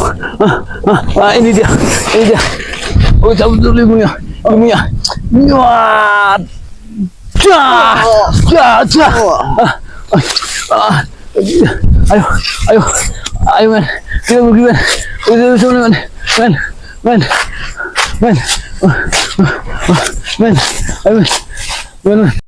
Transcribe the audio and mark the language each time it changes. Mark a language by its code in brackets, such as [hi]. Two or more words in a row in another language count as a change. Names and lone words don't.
[id] Ini dia, ini dia. Oh, cabut dulu ilmunya, ilmunya. Wah, ayo, ayo, ayo men, kita pergi men, kita bisa men, men, men, men, men, ayo men, men.